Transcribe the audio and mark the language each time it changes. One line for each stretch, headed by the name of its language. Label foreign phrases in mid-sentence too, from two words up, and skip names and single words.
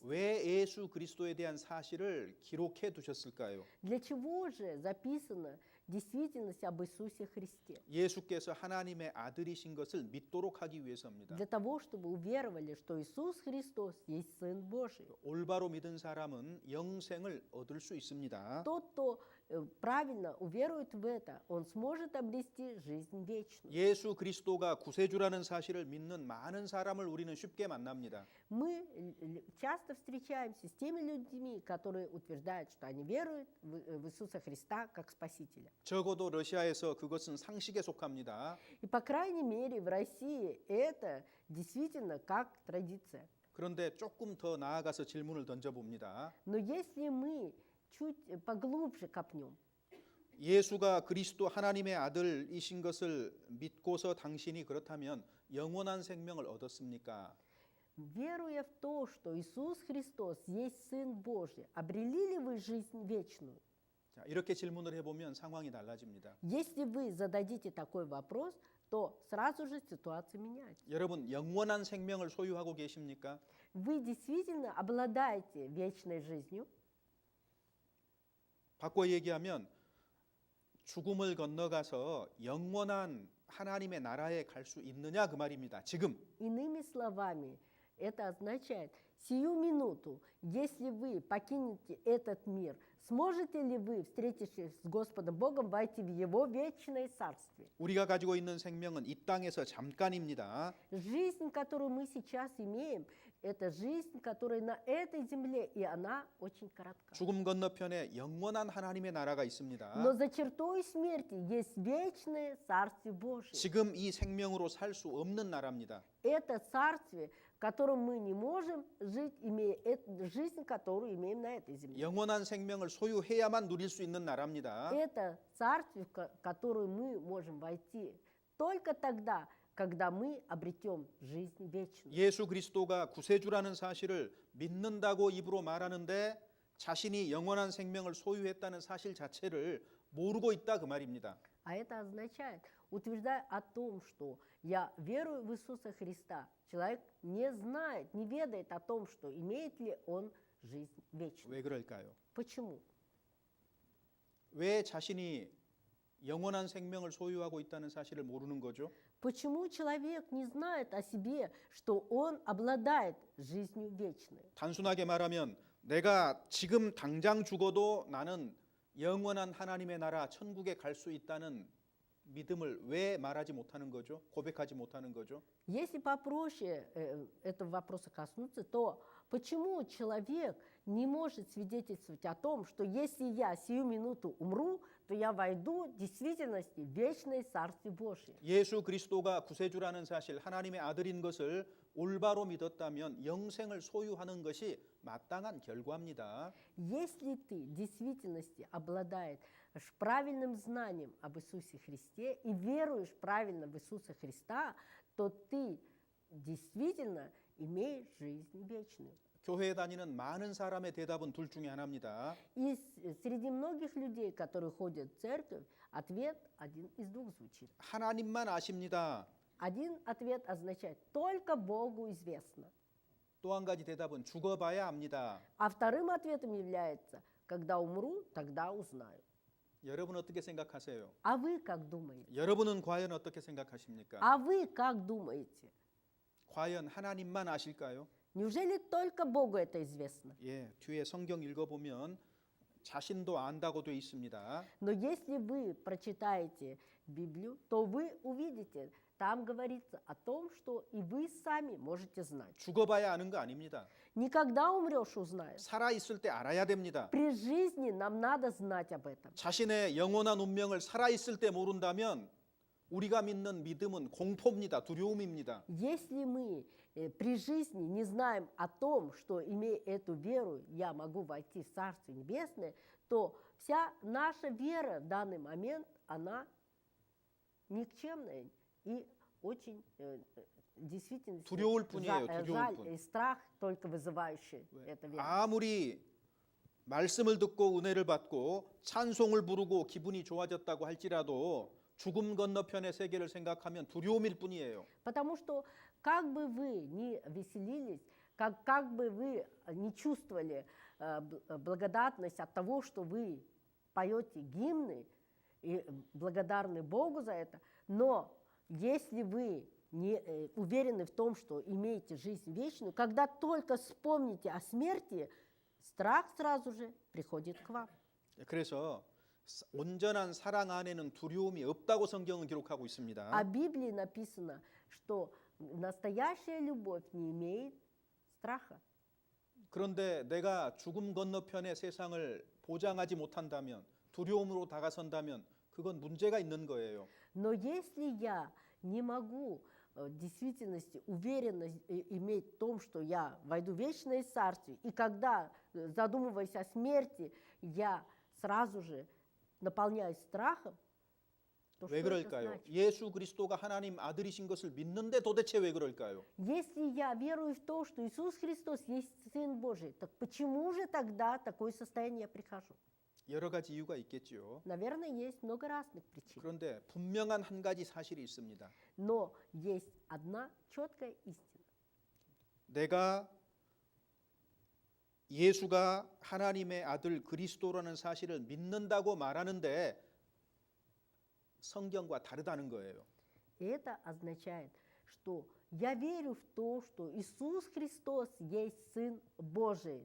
Korean: 왜 예수 그리스도에 대한 사실을 기록해 두셨을까요?
Russian: Для чего же записана действительность об Иисусе Христе?
Korean: 예수께서 하나님의 아들이신 것을 믿도록 하기 위해서입니다.
Russian: Для того, чтобы уверовали, что Иисус Христос есть Сын Божий.
Korean: 올바로 믿은 사람은 영생을 얻을 수 있습니다.
Russian: Тот, кто правильно уверует в это, он сможет обрести жизнь вечную.
Korean: 예수 그리스도가 구세주라는 사실을 믿는 많은 사람을 우리는 쉽게 만납니다.
Russian: Мы часто встречаемся с теми людьми, которые утверждают, что они веруют в Иисуса Христа как Спасителя.
Korean: 적어도 러시아에서 그것은 상식에 속합니다.
Russian: И по крайней мере в России это действительно как традиция.
Korean: 그런데 조금 더 나아가서 질문을 던져봅니다.
Russian: Но если мы чуть поглубже копнем,
Korean: 예수가 그리스도 하나님의 아들이신 것을 믿고서 당신이 그렇다면 영원한 생명을 얻었습니까?
Russian: веруя в то, что Иисус Христос есть Сын Божий, обрели ли вы жизнь вечную?
Korean: 자, 이렇게 질문을 해보면 상황이 달라집니다.
Russian: Если вы зададите такой вопрос, то сразу же ситуация меняется.
Korean: 여러분 영원한 생명을 소유하고 계십니까?
Russian: Вы действительно обладаете вечной жизнью?
Korean: 바꿔 얘기하면 죽음을 건너가서 영원한 하나님의 나라에 갈 수 있느냐 그 말입니다. 지금.
Russian: Иными словами, это означает, сию минуту, если вы покинете этот мир, сможете ли вы, встретившись с Господом Богом, войти в Его вечное царствие?
Korean: 우리가 가지고 있는 생명은 이 땅에서 잠깐입니다.
Russian: Жизнь, которую мы сейчас имеем, это жизнь, которая на этой земле, и она очень коротка.
Korean: 죽음 건너편에 영원한 하나님의 나라가 있습니다.
Russian: Но за чертой смерти есть вечное Царствие Божие.
Korean: 지금 이 생명으로 살 수 없는 나라입니다.
Russian: Это царствие, в котором мы не можем жить, имея жизнь, которую имеем на этой земле.
Korean: 영원한 생명을 소유해야만 누릴 수 있는 나라입니다.
Russian: Это царствие, в которое мы можем войти только тогда, когда мы обретем жизнь вечную.
Korean: 예수 그리스도가 구세주라는 사실을 믿는다고 입으로 말하는데 자신이 영원한 생명을 소유했다는 사실 자체를 모르고 있다 그 말입니다.
Russian: А это означает, утверждая о том, что я верую в Иисуса Христа, человек не знает, не ведает о том, что имеет ли он жизнь вечную.
Korean: 왜 그럴까요?
Russian: Почему?
Korean: 왜 자신이 영원한 생명을 소유하고 있다는 사실을 모르는 거죠?
Russian: Почему человек не знает о себе, что он обладает жизнью вечной?
Korean: 단순하게 말하면 내가 지금 당장 죽어도 나는 영원한 하나님의 나라 천국에 갈 수 있다는 믿음을 왜 말하지 못하는 거죠? 고백하지 못하는 거죠?
Russian: Если попроще этого вопроса коснуться, то почему человек не может свидетельствовать о том, что если я сию минуту умру, то я войду в действительности в вечное Царствие Божие?
Korean: 예수 그리스도가 구세주라는 사실, 하나님의 아들인 것을 올바로 믿었다면 영생을 소유하는 것이 마땅한 결과입니다.
Russian: Если ты в действительности обладаешь правильным знанием об Иисусе Христе и веруешь правильно в Иисуса Христа, то ты действительно имеешь жизнь вечную.
Korean: 교회에 다니는 많은 사람의 대답은 둘 중에 하나입니다.
Russian: И среди многих людей, которые ходят в церковь, ответ один из двух звучит.
Korean: 하나님만 아십니다.
Russian: Один ответ означает «только Богу известно».
Korean: 또 한 가지 대답은 죽어봐야 압니다.
Russian: А вторым ответом является «когда умру, тогда узнаю».
Korean: 여러분 어떻게 생각하세요?
Russian: А вы как думаете?
Korean: 여러분은 과연 어떻게 생각하십니까?
Russian: А вы как думаете?
Korean: 과연 하나님만 아실까요?
Russian: Неужели только Богу это известно?
Korean: 예, 뒤에 성경 읽어보면 자신도 안다고 돼 있습니다.
Russian: Но если вы прочитаете Библию, то вы увидите, там говорится о том, что и вы сами можете знать.
Korean: 죽어봐야 아는 거 아닙니다.
Russian: Никогда умрешь, узнаешь.
Korean: 살아 있을 때 알아야 됩니다.
Russian: При жизни нам надо знать об этом.
Korean: 자신의 영원한 운명을 살아 있을 때 모른다면 우리가 믿는 믿음은 공포입니다. 두려움입니다.
Russian: Если мы при жизни не знаем о том, что, имея эту веру, я могу войти в Царствие Небесное, то вся наша вера в данный момент, она никчемное и очень действительно
Korean: 두려울 뿐이에요. 두려울
Russian: жаль
Korean: 뿐.
Russian: и страх только вызывающий это вера.
Korean: 아무리 말씀을 듣고 은혜를 받고 찬송을 부르고 기분이 좋아졌다고 할지라도 죽음 건너편의 세계를 생각하면 두려움일 뿐이에요.
Russian: Потому что как бы вы ни веселились, как бы вы не чувствовали благодатность от того, что вы поете гимны и благодарны Богу за это, но если вы не уверены в том, что имеете жизнь вечную, когда только вспомните о смерти, страх сразу же приходит к вам.
Korean: 그래서 온전한 사랑 안에는 두려움이 없다고 성경은 기록하고
Russian: А
Korean: 있습니다.
Russian: в Библии написано, что настоящая любовь не имеет страха.
Korean: 그런데 내가 죽음 건너편의 세상을 보장하지 못한다면 두려움으로 다가선다면 그건 문제가 있는 거예요.
Russian: Но если я не могу в действительности уверенно иметь в том, что я войду в вечное царствие, и когда, задумываясь о смерти, я сразу же наполняюсь страхом, то
Korean: 왜
Russian: что это
Korean: 그럴까요?
Russian: значит?
Korean: 예수 그리스도가 하나님 아들이신 것을 믿는데 도대체 왜 그럴까요?
Russian: Если я верую в то, что Иисус Христос есть Сын Божий, так почему же тогда такое состояние я прихожу?
Korean: 여러 가지 이유가 있겠죠.
Russian: Наверное, есть много разных причин.
Korean: 그런데 분명한 한 가지 사실이 있습니다.
Russian: Но есть одна четкая истина.
Korean: 내가 예수가 하나님의 아들 그리스도라는 사실을 믿는다고 말하는데 성경과 다르다는 거예요.
Russian: И это означает, что я верю в то, что Иисус Христос есть Сын Божий.